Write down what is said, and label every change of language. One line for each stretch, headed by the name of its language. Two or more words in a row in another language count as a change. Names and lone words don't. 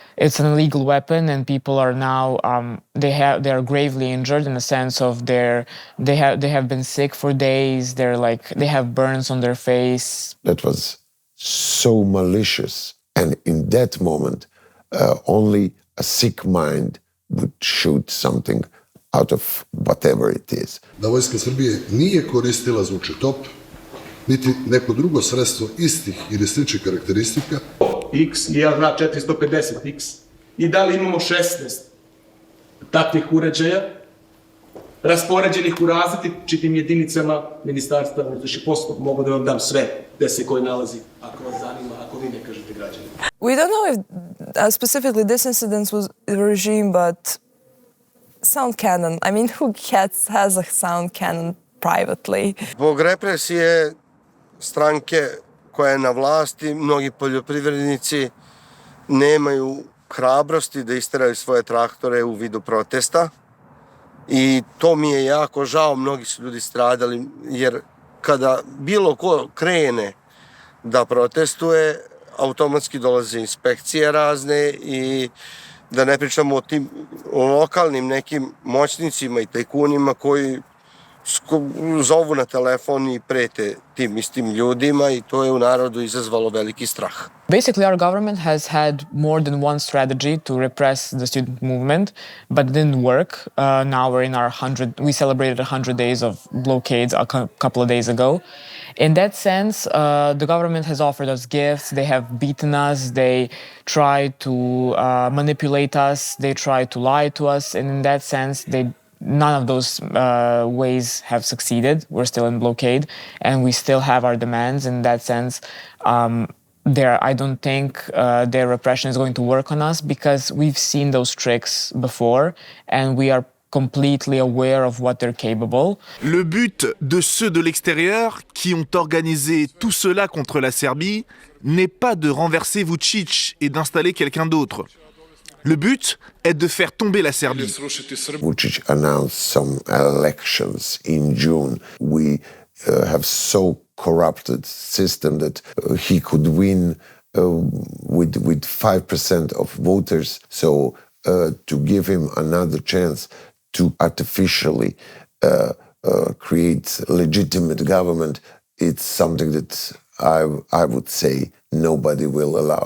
English: It's an illegal weapon, and people are now they are gravely injured in the sense of they have been sick for days. They have burns on their face. That was so malicious, and in that moment, only a sick mind would shoot something out of whatever it is.
Serbian: Da vojska Srbije nije koristila zvučetop, niti neko drugo sredstvo istih ili sličnih karakteristika. X je na 450X. I da li imamo 16 takvih uređaja, raspoređenih u različitim jedinicama Ministarstva unutrašnjih poslova. Mogu da vam dam sve gde se koji nalazi, ako vas zanima, ako vi ne kažete građanima.
English: We don't know if specifically this incident was the regime, but sound cannon. I mean, who has a sound cannon privately?
Serbian: Zbog represije stranke koja je na vlasti, mnogi poljoprivrednici nemaju hrabrosti da isteraju svoje traktore u vidu protesta I to mi je jako žao, mnogi su ljudi stradali, jer kada bilo ko krene da protestuje, automatski dolaze inspekcije razne i da ne pričamo o tim lokalnim nekim moćnicima i tajkunima koji zovu na telefon i prete tim istim ljudima i to je u narodu izazvalo veliki strah.
English: Basically, our government has had more than one strategy to repress the student movement, but it didn't work. Now we're in our we celebrated 100 days of blockades a couple of days ago. In that sense, the government has offered us gifts, they have beaten us, they try to manipulate us, they try to lie to us, and in that sense, none of those ways have succeeded. We're still in blockade, and we still have our demands. In that sense, I don't think their repression is going to work on us because we've seen those tricks before, and we are completely aware of what they're capable.
French: Le but de ceux de l'extérieur qui ont organisé tout cela contre la Serbie n'est pas de renverser Vučić et d'installer quelqu'un d'autre. Le but est de faire tomber la Serbie.
English: Vučić announced some elections in June. We have so corrupted system that he could win with 5% of voters. So to give him another chance to artificially create legitimate government, it's something that I would say nobody will allow.